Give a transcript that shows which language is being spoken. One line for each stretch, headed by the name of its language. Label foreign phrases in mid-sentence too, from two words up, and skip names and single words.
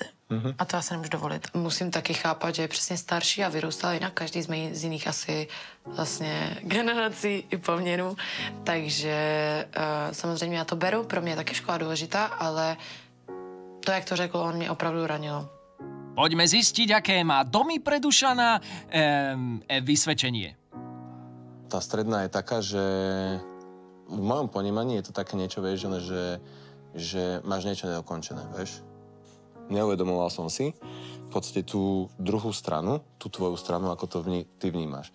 Czech: A to já se nemůžu dovolit. Musím taky chápat, že je přesně starší a vyrůstala jinak každý z jiných asi vlastně generací i poměrů. Takže samozřejmě já to beru, pro mě je taky škola důležitá, ale to, jak to řekl, on mě opravdu ranilo.
Slovak: Poďme zistiť, aké má Domi pre Dušana vysvedčenie. Tá stredná je taká, že v mojom ponímaní je to také niečo, vieš, že máš niečo nedokončené, vieš. Neuvedomoval som si v podstate tú druhú stranu, tú tvoju stranu, ako to ty vnímaš.